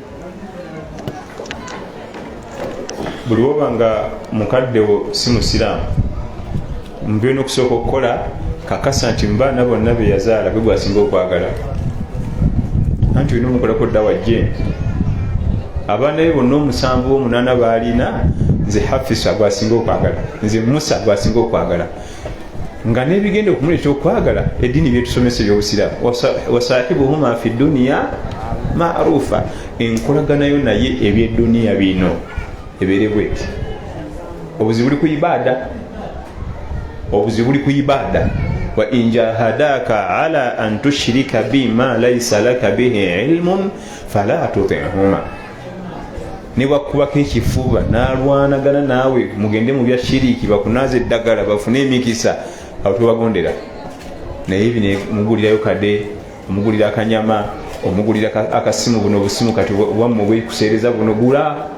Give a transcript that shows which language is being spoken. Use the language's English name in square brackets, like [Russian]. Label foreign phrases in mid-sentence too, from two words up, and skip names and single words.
[Ganda] buli woba nga mukaddewo si musiraamu mbyona okusooka okukola kakasa nti mubaana bonna be yazaala gwe gwasinga okwagala, anti olina omukolako dda wajje abaana be bonna 7-8 baalina nze hafisa gwasinga okwagala, nze musa gwasinga okwagala, nga n'ebigenda okumuleeta okwagala eddiini byetusomesa ebyobusiraamu. [Arabic] وصاحبهما في الدنيا معروفا, enkolaganayo naye ebyedduniya bino ebeere bweti. obuzibu buli ku ibaada, وإن جاهداك على أن تشرك بما ليس لك به علم فلا تطعهما. [Ganda] ne bakubako ekifuba n'alwanagana naawe mugende mu bya shiriki bakunaaza eddagala bafune emikisa, awo tobagondera. naye bino omugulirayo kade, omugulira akanyama, omugulira akasimu, buno obusimu kati bwammwe bwekuseereza buno gula.